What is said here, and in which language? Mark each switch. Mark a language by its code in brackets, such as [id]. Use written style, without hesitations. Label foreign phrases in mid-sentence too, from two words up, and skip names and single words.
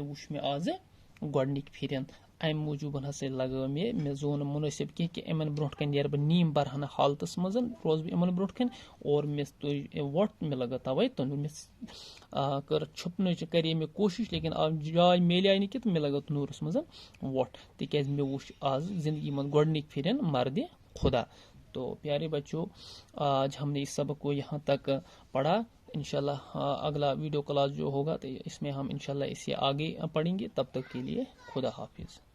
[ks] وُچھ مےٚ آزٕ گۄڈنِکۍ پھِرٮ۪ن امہِ موٗجوٗب ہسا لگٲو مےٚ زوٚن نہٕ مُنٲسِب کینٛہہ کہ یِمن برونٛٹھ کَنہِ نیرٕ بہٕ نیم برہنہ حالتس منٛز روزٕ بہٕ یِمن برونٛٹھ کَنہِ اور مےٚ تُج وۄٹھ مےٚ لگٲو توے تنور مےٚ کٔر چھُپنٕچ کرے مےٚ کوٗشش لیکن جاے میلیے نہٕ کینٛہہ تہٕ مےٚ لگٲو تنورس منٛز وۄٹھ تِکیازِ مےٚ وُچھ آز زندگی منٛز گۄڈنِکۍ پھِرٮ۪ن مرد خدا [ur] تو پیارے بچوں آج ہم نے اس سبق کو یہاں تک پڑھا انشاءاللہ اگلا ویڈیو کلاس جو ہوگا تو اس میں ہم انشاءاللہ اسے آگے پڑھیں گے تب تک کے لیے خدا حافظ.